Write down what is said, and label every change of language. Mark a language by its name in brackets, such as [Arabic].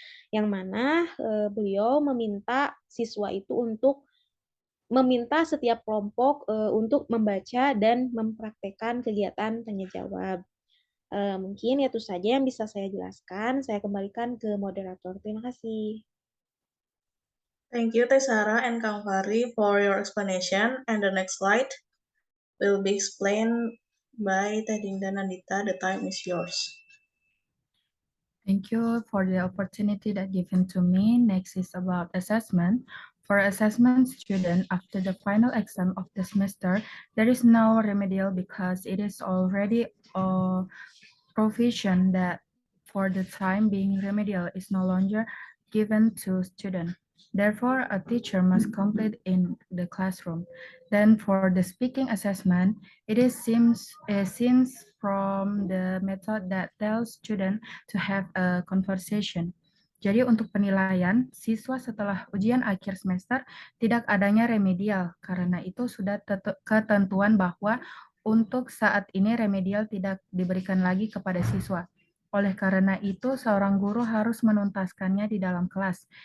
[Indonesian] Yang mana beliau meminta siswa itu untuk meminta setiap kelompok untuk membaca dan mempraktekkan kegiatan tanya jawab. Mungkin itu saja yang bisa saya jelaskan. Saya kembalikan ke moderator. Terima kasih. [English] Thank you, Teh Sarah and Kang Fahri, for your explanation. And the next slide will be explained by Teh Dinda Nandita. The time is yours. Thank you for the opportunity that given to me. Next is about assessment. For assessment student, after the final exam of the semester, there is no remedial because it is already a provision that for the time being remedial is no longer given to student. Therefore, a teacher must complete in the classroom. Then for the speaking assessment, it seems from the method that tells student to have a conversation. [Indonesian] Jadi untuk penilaian, siswa setelah ujian akhir semester tidak adanya remedial, karena itu sudah ketentuan bahwa untuk saat ini remedial tidak diberikan lagi kepada siswa. Oleh karena itu, seorang guru harus menuntaskannya di dalam kelas.